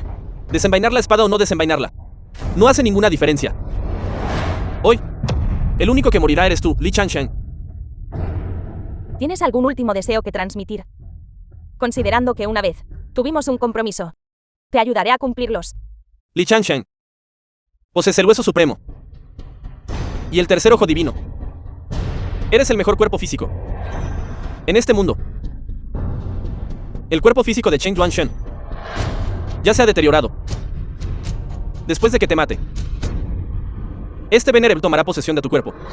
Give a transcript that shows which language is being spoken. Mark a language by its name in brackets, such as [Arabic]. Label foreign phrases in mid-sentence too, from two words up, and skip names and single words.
[Spanish] Desenvainar la espada o no desenvainarla no hace ninguna diferencia. Hoy, el único que morirá eres tú, Li Changshan. ¿Tienes algún último deseo que transmitir? Considerando que una vez tuvimos un compromiso, te ayudaré a cumplirlos. Li Changshan. Posees el hueso supremo y el tercer ojo divino. Eres el mejor cuerpo físico en este mundo. El cuerpo físico de Chen Yuanshen ya se ha deteriorado. Después de que te mate, este Venerable tomará posesión de tu cuerpo.